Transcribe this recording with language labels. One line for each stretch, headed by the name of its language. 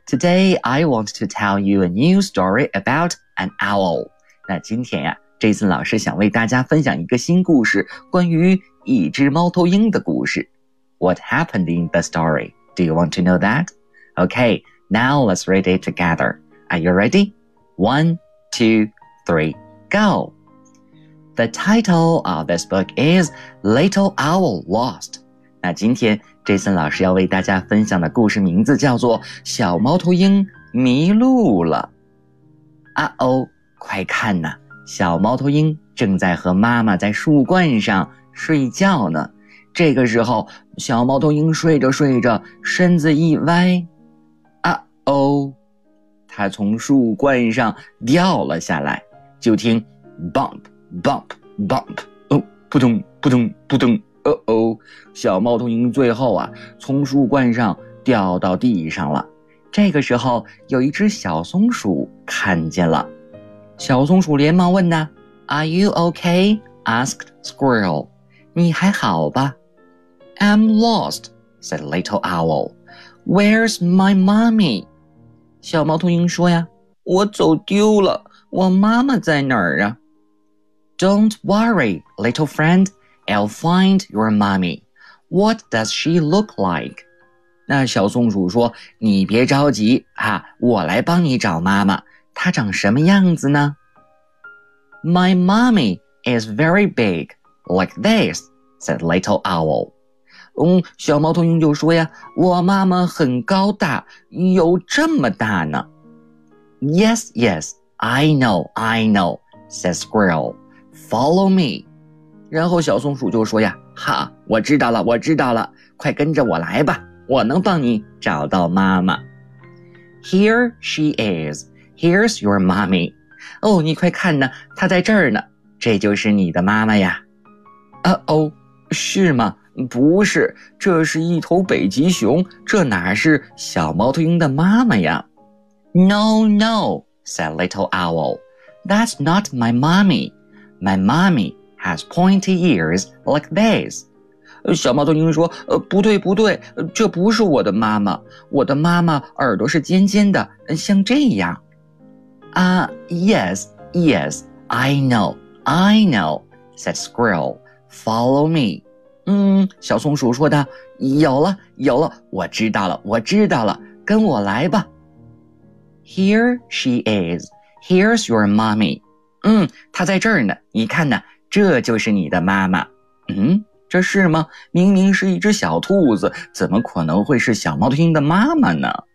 English: Today, I want to tell you a new story about an owl.
Chinese: 那今天呀、Jason 老师想为大家分享一个新故事，关于一只猫头鹰的故事。
English: What happened in the story? Do you want to know that? Okay, now let's read it together. Are you ready? 1, 2, 3, go! The title of this book is Little Owl Lost.
Chinese: 那今天Jason 老师要为大家分享的故事名字叫做《小猫头鹰迷路了》。啊哦，快看呐，小猫头鹰正在和妈妈在树冠上睡觉呢。这个时候，小猫头鹰睡着睡着，身子一歪，啊哦，它他从树冠上掉了下来，就听 bump bump bump， 哦，扑通扑通扑通，哦哦，小猫头鹰最后啊从树冠上掉到地上了。这个时候有一只小松鼠看见了，小松鼠连忙问呢，
English: Are you okay? Asked Squirrel，
Chinese: 你还好吧？
English: I'm lost, said Little Owl. Where's my mommy?
Chinese: 小猫头鹰说呀，我走丢了，我妈妈在哪儿啊？
English: Don't worry, little friend, I'll find your mommy. What does she look like?
Chinese: 那小松鼠说，你别着急啊，我来帮你找妈妈，她长什么样子呢？
English: My mommy is very big, like this, said Little Owl.
Chinese: 嗯，小猫头鹰就说呀，我妈妈很高大，有这么大呢。
English: Yes, yes, I know, said Squirrel. Follow me.
Chinese: 然后小松鼠就说呀，哈，我知道了，我知道了，快跟着我来吧。我能帮你找到妈妈。
English: Here she is. Here's your mommy.
Chinese: 哦，你快看呢，她在这儿呢。这就是你的妈妈呀。是吗？不是，这是一头北极熊，这哪是小猫头鹰的妈妈呀？
English: No, no, said Little Owl. That's not my mommy. My mommy has pointy ears like this.
Chinese: 小猫头鹰说，不对不对，这不是我的妈妈，我的妈妈耳朵是尖尖的，像这样。
English: Yes, yes, I know, said Squirrel, follow me.
Chinese: 嗯，小松鼠说的，有了有了，我知道了我知道了，跟我来吧。 Here she is, here's your mommy. 嗯，她在这儿呢，你看呢，这就是你的妈妈。嗯，这是吗？明明是一只小兔子，怎么可能会是小猫头鹰的妈妈呢？